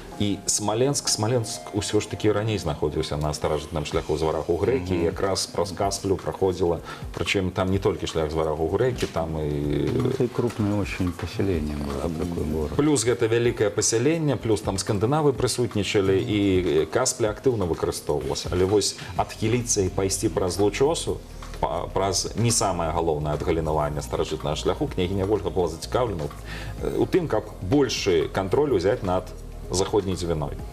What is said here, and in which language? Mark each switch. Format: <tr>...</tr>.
<be>І Смоленск усё ж такі раней знаходзіўся на старажытным шляху з варагу грэкі, якраз праз Касплю праходзіла, прычым там не толькі шлях з варагу грэкі, там і...</be> <ru>Это крупное очень поселение было, такой город.</ru> <be>Плюс гэта вялікае пасяленне, плюс там скандынавы прысутнічалі, і Каспля актыўна выкарыстоўвалася. Але вось адхіліцца і пайсці праз Лучосу, праз не самае галоўнае адгалінаванне старажытнага шляху, княгіня Ольга была зацікаўлена у тым, каб большы кантроль узяць над заходняй дзвяной.</be>